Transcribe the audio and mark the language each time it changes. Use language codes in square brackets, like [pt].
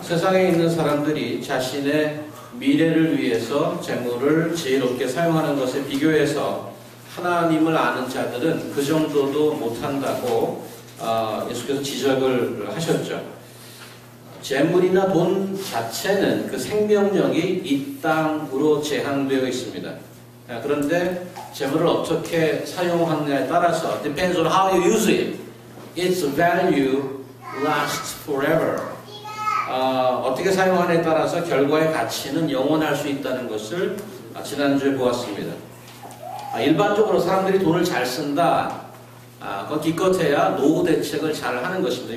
[ko] 세상에 있는 사람들이 자신의 미래를 위해서 재물을 지혜롭게 사용하는 것에 비교해서 하나님을 아는 자들은 그 정도도 못한다고 예수께서 지적을 하셨죠. 재물이나 돈 자체는 그 생명력이 이 땅으로 제한되어 있습니다. 그런데 재물을 어떻게 사용하느냐에 따라서 [en] depends on how you use it. Its value lasts forever. [ko] 어떻게 사용하느냐에 따라서 결과의 가치는 영원할 수 있다는 것을 지난주에 보았습니다. 일반적으로 사람들이 돈을 잘 쓴다. 그건 기껏해야 노후 대책을 잘 하는 것입니다.